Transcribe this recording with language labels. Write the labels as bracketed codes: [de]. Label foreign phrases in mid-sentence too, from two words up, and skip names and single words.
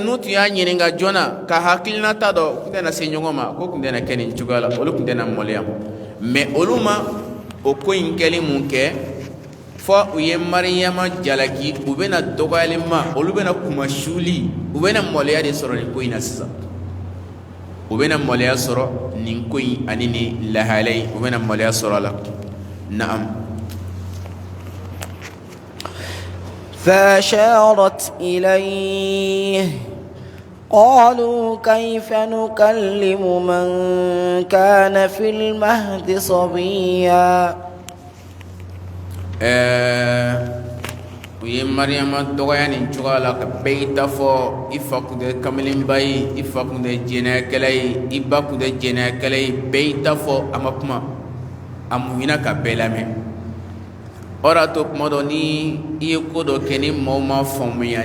[bm] n'u tun y'a ɲininka joona ka hakilina ta dɔ kun tɛna se ɲɔgɔn ma ko kun tɛna kɛ nin cogoya la olu kun tɛna mɔlɛya mais olu ma o ko in kɛli mun kɛ fɔ u ye Maryama jalaki u bɛna dɔgɔyali ma olu bɛna kuma suuli u bɛna mɔlɛya de sɔrɔ nin ko in na sisan u bɛna mɔlɛya sɔrɔ nin ko in ani nin lahala in u bɛna mɔlɛya sɔrɔ a la naam [ar] فأشارت إليه قالوا كيف نكلم من كان في المهد صبيا [bm] uye Maryama dɔgɔya nin cogoya la ka bɛɛ ta fɔ I fa kun tɛ kamalenba ye I fa kun tɛ jɛnɛyakɛla ye I ba kun tɛ jɛnɛyakɛla ye bɛɛ ta fɔ a ma kuma a muɲuna ka bɛɛ lamɛn o de y'a to kuma dɔ ni I ye ko dɔ kɛ ni maaw ma faamuya